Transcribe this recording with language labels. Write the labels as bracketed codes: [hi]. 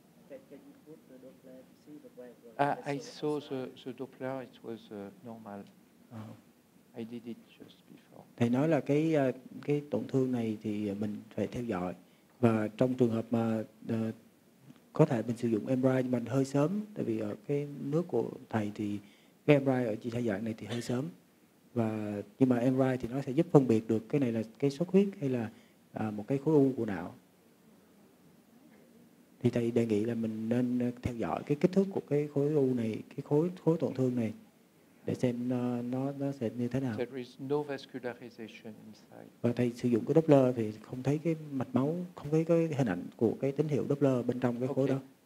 [en] And can you put the Doppler to see the break? I saw the Doppler, it was normal. I did it just before. [vi] Thầy nói là cái tổn thương này thì mình phải theo dõi, và trong trường hợp mà có thể mình sử dụng MRI nhưng mà hơi sớm, tại vì ở cái nước của thầy thì cái MRI ở chị giai đoạn này thì hơi sớm, và nhưng mà MRI thì nó sẽ giúp phân biệt được cái này là cái xuất huyết hay là một cái khối u của não. Thì thầy đề nghị là mình nên theo dõi cái kích thước của cái khối u này, cái khối tổn thương này, để xem nó sẽ như thế nào. [en] There is no vascularization inside. [vi] Và thầy sử dụng cái Doppler thì không thấy cái mạch máu, không thấy cái hình ảnh của cái tín hiệu Doppler bên trong cái khối đó.